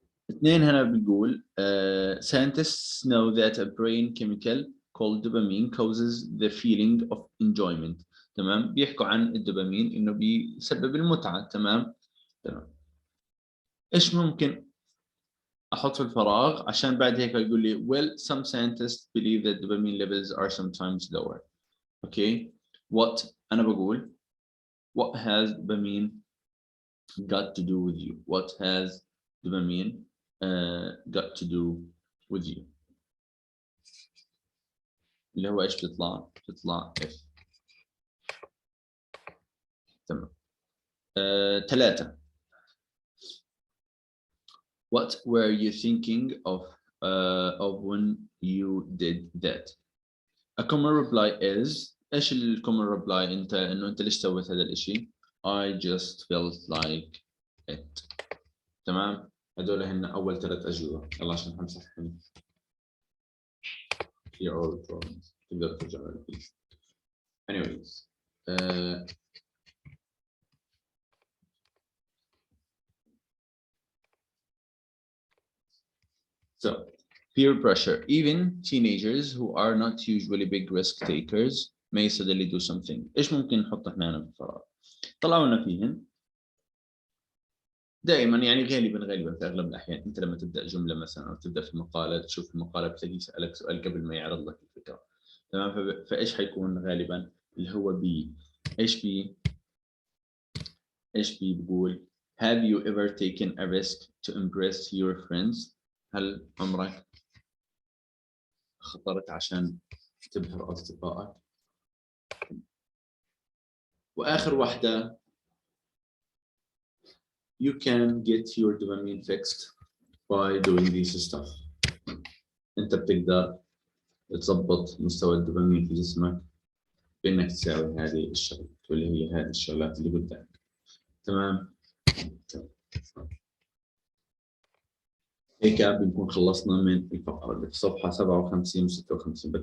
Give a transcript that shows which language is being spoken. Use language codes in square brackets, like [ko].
[ar] اثنين هنا بيقول [en] scientists know that a brain chemical called dopamine causes the feeling of enjoyment. [ar] تمام. بيحكوا عن الدوبامين انه بيسبب المتعة. تمام. تمام. ايش ممكن احط في الفراغ عشان بعد هيك يقول لي [en] well some scientists believe that dopamine levels are sometimes lower. okay what [ar] انا بقول [en] what has dopamine got to do with you. what has dopamine got to do with you. [ar] اللي هو ايش بتطلع F. تمام. [en] 3 What were you thinking of when you did that. A common reply is [ar] ايش الcommon reply انه انت ليش سويت هذا الاشي. [en] I just felt like it. تمام. [ar] هذول هن اول 3 اجوبه. يلا عشان همسحهم. [en] Here all the problems. [ar] تقدر ترجع لها. [en] anyways So, peer pressure. Even teenagers who are not usually big risk takers may suddenly do something. [ar] إيش ممكن نحط هنا في الفراغ؟ طلعوا لنا فيهن. دائما يعني غالبا في أغلب الأحيان أنت لما تبدأ جملة مثلا أو تبدأ في مقالة تشوف المقالة بتلاقيه يسألك سؤال قبل ما يعرض لك الفكرة. تمام. فإيش حيكون غالبا اللي هو بي. إيش بي؟ ايش بيقول؟ [en] Have you ever taken a risk to impress your friends؟ [ar] هل عمرك خطرت عشان تبهر أصدقائك؟ وآخر واحدة [en] you can get your dopamine fixed by doing this stuff. [ar] أنت بتقدر تضبط مستوى الدوبامين في جسمك بإنك تساوي هذه الشغلات واللي هي هذه الشغلات اللي قدامك. تمام؟ هيك بنكون خلصنا من الفقرة اللي في صفحة 57 و 56.